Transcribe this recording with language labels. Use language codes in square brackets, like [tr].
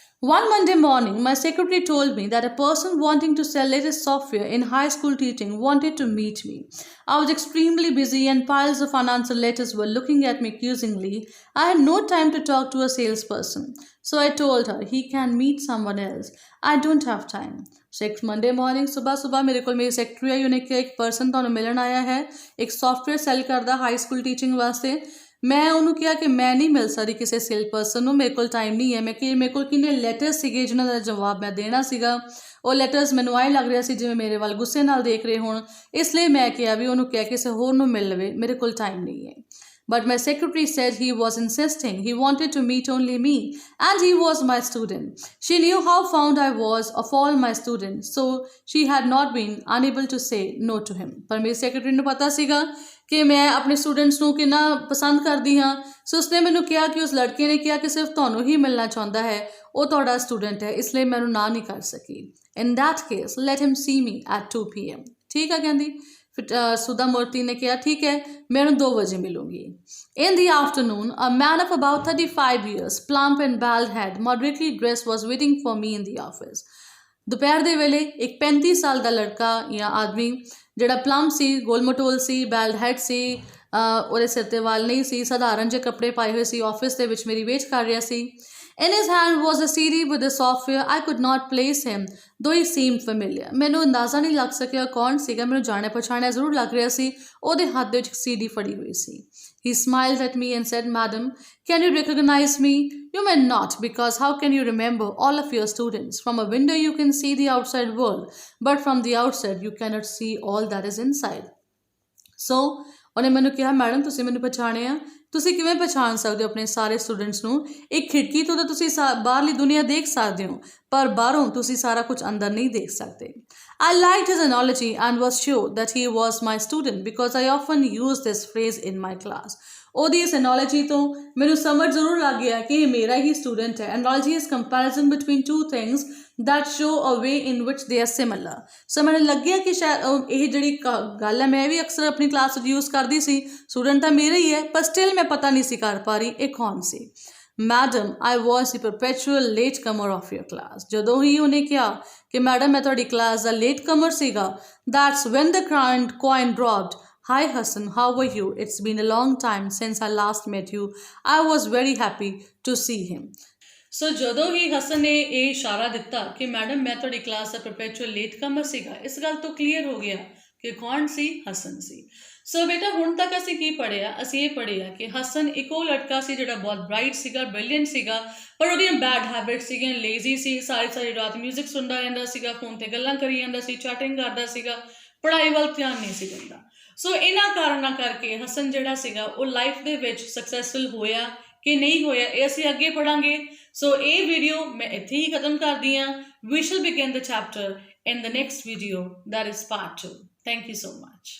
[en] One Monday morning, my secretary told me that a person wanting to sell latest software in high school teaching wanted to meet me. I was extremely busy and piles of unanswered letters were looking at me accusingly. I had no time to talk to a salesperson. So I told her, he can meet someone else. I don't have time. Next Monday morning, [hi] सुबह मेरे को मेरी secretary आई, उन्हें किया एक person [pa] ਤੁਹਾਨੂੰ ਮਿਲਣ ਆਇਆ ਹੈ, ਇੱਕ ਸੌਫਟਵੇਅਰ ਸੈਲ ਕਰਦਾ ਹਾਈ ਸਕੂਲ ਟੀਚਿੰਗ ਵਾਸਤੇ। ਮੈਂ ਉਹਨੂੰ ਕਿਹਾ ਕਿ ਮੈਂ ਨਹੀਂ ਮਿਲ ਸਕਦੀ ਕਿਸੇ ਸੇਲ ਪਰਸਨ ਨੂੰ, ਮੇਰੇ ਕੋਲ ਟਾਈਮ ਨਹੀਂ ਹੈ। ਮੇਰੇ ਕੋਲ ਕਿੰਨੇ ਲੈਟਰਸ ਸੀਗੇ ਜਿਨ੍ਹਾਂ ਦਾ ਜਵਾਬ ਮੈਂ ਦੇਣਾ ਸੀਗਾ, ਉਹ ਲੈਟਰਸ ਮੈਨੂੰ ਆਏ ਲੱਗ ਰਿਹਾ ਸੀ ਜਿਵੇਂ ਮੇਰੇ ਵੱਲ ਗੁੱਸੇ ਨਾਲ ਦੇਖ ਰਹੇ ਹੋਣ, ਇਸ ਲਈ ਮੈਂ ਕਿਹਾ ਵੀ ਉਹਨੂੰ ਕਿਹਾ ਕਿਸੇ ਹੋਰ ਨੂੰ ਮਿਲ ਲਵੇ, ਮੇਰੇ ਕੋਲ ਟਾਈਮ ਨਹੀਂ ਹੈ। [en] But my secretary said he was insisting. He wanted to meet only me, and he was my student. She knew how fond I was of all my students, so she had not been unable to say no to him. [pa] ਪਰ ਮੇਰੀ secretary ਨੂੰ ਪਤਾ ਸੀਗਾ ਕਿ ਮੈਂ ਆਪਣੇ students ਨੂੰ ਕਿੰਨਾ ਪਸੰਦ ਕਰਦੀ ਹਾਂ, ਸੋ ਉਸਨੇ ਮੈਨੂੰ ਕਿਹਾ ਕਿ ਉਸ ਲੜਕੇ ਨੇ ਕਿਹਾ ਕਿ ਸਿਰਫ ਤੁਹਾਨੂੰ ਹੀ ਮਿਲਣਾ ਚਾਹੁੰਦਾ ਹੈ, ਉਹ ਤੁਹਾਡਾ ਸਟੂਡੈਂਟ ਹੈ, ਇਸ ਲਈ ਮੈਂ ਉਹਨੂੰ ਨਾ ਨਹੀਂ ਕਰ ਸਕੀ। [en] In that case, let him see me at 2 p.m. [pa] ਠੀਕ ਆ ਕਹਿੰਦੀ। ਫਿਰ ਸੁਧਾ ਮੂਰਤੀ ਨੇ ਕਿਹਾ ਠੀਕ ਹੈ, ਮੈਂ ਉਹਨੂੰ 2 ਵਜੇ ਮਿਲੂੰਗੀ। [en] In the afternoon, a man of about 35 years, plump and bald head, moderately dressed, was waiting for me in the office. [pa] ਦੁਪਹਿਰ ਦੇ ਵੇਲੇ ਇੱਕ 35 ਸਾਲ ਦਾ ਲੜਕਾ ਜਾਂ ਆਦਮੀ ਜਿਹੜਾ ਪਲੰਪ ਸੀ, ਗੋਲ ਮਟੋਲ ਸੀ, ਬੈਲਡ ਹੈਡ ਸੀ, ਉਹਦੇ ਸਿਰ 'ਤੇ ਵਾਲ ਨਹੀਂ ਸੀ, ਸਧਾਰਨ ਜਿਹੇ ਕੱਪੜੇ ਪਾਏ ਹੋਏ ਸੀ, ਆਫਿਸ ਦੇ ਵਿੱਚ ਮੇਰੀ ਵੇਟ ਕਰ ਰਿਹਾ ਸੀ। [en] In his hand was a CD with the software. I could not place him, though he seemed familiar. [pa] ਮੈਨੂੰ ਅੰਦਾਜ਼ਾ ਨਹੀਂ ਲੱਗ ਸਕਿਆ ਕੌਣ ਸੀਗਾ, ਮੈਨੂੰ ਜਾਣਿਆ ਪਛਾਣਿਆ ਜ਼ਰੂਰ ਲੱਗ ਰਿਹਾ ਸੀ। ਉਹਦੇ ਹੱਥ ਦੇ ਵਿੱਚ CD ਫੜੀ ਹੋਈ ਸੀ। [en] He smiled at me and said, Madam, can you recognize me? You may not, because how can you remember all of your students? From a window you can see the outside world, but from the outside you cannot see all that is inside. [pa] So, ਉਹਨੇ ਮੈਨੂੰ ਕਿਹਾ madam ਤੁਸੀਂ ਮੈਨੂੰ ਪਛਾਣਿਆ, ਤੁਸੀਂ ਕਿਵੇਂ ਪਛਾਣ ਸਕਦੇ ਹੋ ਆਪਣੇ ਸਾਰੇ ਸਟੂਡੈਂਟਸ ਨੂੰ? ਇੱਕ ਖਿੜਕੀ ਤੋਂ ਤਾਂ ਤੁਸੀਂ ਬਾਹਰਲੀ ਦੁਨੀਆ ਦੇਖ ਸਕਦੇ ਹੋ, ਪਰ ਬਾਹਰੋਂ ਤੁਸੀਂ ਸਾਰਾ ਕੁਝ ਅੰਦਰ ਨਹੀਂ ਦੇਖ ਸਕਦੇ। [en] I liked his analogy and was sure that he was my student because I often use this phrase in my class. [pa] ਉਹਦੀ ਇਸ ਐਨੋਲੋਜੀ ਤੋਂ ਮੈਨੂੰ ਸਮਝ ਜ਼ਰੂਰ ਲੱਗ ਗਿਆ ਕਿ ਇਹ ਮੇਰਾ ਹੀ ਸਟੂਡੈਂਟ ਹੈ। [en] Analogy is comparison between 2 things that show a way in which they are similar. [pa] ਸੋ ਮੈਨੂੰ ਲੱਗਿਆ ਕਿ ਸ਼ਾਇਦ ਇਹ ਜਿਹੜੀ ਗੱਲ ਹੈ ਮੈਂ ਵੀ ਅਕਸਰ ਆਪਣੀ ਕਲਾਸ ਵਿੱਚ ਯੂਜ਼ ਕਰਦੀ ਸੀ, ਸਟੂਡੈਂਟ ਤਾਂ ਮੇਰੇ ਹੀ ਹੈ, ਪਰ ਸਟਿਲ ਮੈਂ ਪਤਾ ਨਹੀਂ ਸੀ ਕਰ ਪਾ ਰਹੀ ਇਹ ਕੌਣ ਸੀ। [en] Madam, I was the perpetual latecomer of your class. [pa] ਜਦੋਂ ਹੀ ਉਹਨੇ ਕਿਹਾ ਕਿ ਮੈਡਮ ਮੈਂ ਤੁਹਾਡੀ ਕਲਾਸ ਦਾ ਲੇਟਕਮਰ ਸੀਗਾ, [en] that's when the coin dropped. Hi Hassan, how are you? It's been a long time since I last met you. I was very happy to see him. [pa] So ਜਦੋਂ ਹੀ ਹਸਨ ਨੇ ਇਹ ਇਸ਼ਾਰਾ ਦਿੱਤਾ ਕਿ ਮੈਡਮ ਮੈਂ ਤੁਹਾਡੀ ਕਲਾਸ ਦਾ ਪਰਪੈਚੁਅਲ late ਕਮਰ ਸੀਗਾ, ਇਸ ਗੱਲ ਤੋਂ ਕਲੀਅਰ ਹੋ ਗਿਆ ਕਿ ਕੌਣ ਸੀ? ਹਸਨ ਸੀ। ਸੋ ਬੇਟਾ ਹੁਣ ਤੱਕ ਅਸੀਂ ਕੀ ਪੜ੍ਹਿਆ? ਅਸੀਂ ਇਹ ਪੜ੍ਹਿਆ ਕਿ ਹਸਨ ਇੱਕ ਉਹ ਲੜਕਾ ਸੀ ਜਿਹੜਾ ਬਹੁਤ ਬ੍ਰਾਈਟ ਸੀਗਾ, ਬ੍ਰਿਲੀਅੰਟ ਸੀਗਾ, ਪਰ ਉਹਦੀਆਂ ਬੈਡ ਹੈਬਿਟਸ ਸੀਗੀਆਂ, ਲੇਜ਼ੀ ਸੀ, ਸਾਰੀ ਰਾਤ ਮਿਊਜ਼ਿਕ ਸੁਣਦਾ ਰਹਿੰਦਾ ਸੀਗਾ, ਫੋਨ ਤੇ ਗੱਲਾਂ ਕਰੀ ਜਾਂਦਾ ਸੀ, ਚੈਟਿੰਗ ਕਰਦਾ ਸੀਗਾ, ਪੜ੍ਹਾਈ ਵੱਲ ਧਿਆਨ ਨਹੀਂ ਸੀ ਦਿੰਦਾ। ਸੋ ਇਹਨਾਂ ਕਾਰਨਾਂ ਕਰਕੇ ਹਸਨ ਜਿਹੜਾ ਸੀਗਾ ਉਹ ਲਾਈਫ ਦੇ ਵਿੱਚ ਸਕਸੈਸਫੁਲ ਹੋਇਆ ਕਿ ਨਹੀਂ ਹੋਇਆ, ਇਹ ਅਸੀਂ ਅੱਗੇ ਪੜਾਂਗੇ। ਸੋ ਇਹ ਵੀਡੀਓ ਮੈਂ ਇੱਥੇ ਹੀ ਖਤਮ ਕਰਦੀ ਹਾਂ। [en] We shall begin the chapter in the next video, that is part 2. Thank you so much.